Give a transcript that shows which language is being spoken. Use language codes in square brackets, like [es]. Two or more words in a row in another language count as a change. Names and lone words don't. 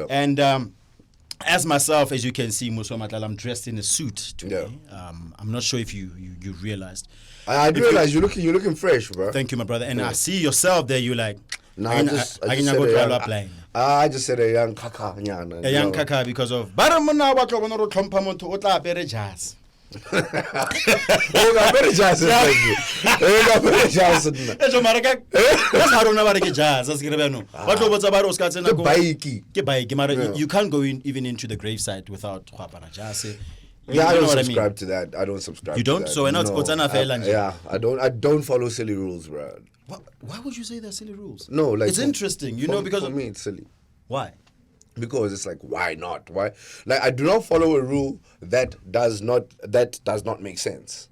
[en] And as myself, as you can see, Muso Matlala, I'm dressed in a suit today. Yeah. I'm not sure if you realized. I realize you're looking fresh, bro. Thank you, my brother. And I see yourself there. You're like, No, I just said a young kaka. a young kaka because of. [tn] Bara mona wa tlo bona ro tlhompha motho o tla apere jazz. Ejo mara ka [en] that's how [tn] rona ba re ke jazz as ke re bano ba tlo botsa ba re o ska tsena go ke bike mara [en] you can't go in even into the gravesite without [tn] go apara jazz. [en] Yeah, I You know don't what subscribe I mean? to that. I don't subscribe. You don't? To that. So why not? It's an affair, Lanje. Yeah, I don't follow silly rules, bro. Why would you say they're silly rules? No, like it's interesting, because for me it's silly. Why? Because it's like, why not? Why? Like, I do not follow a rule that does not make sense.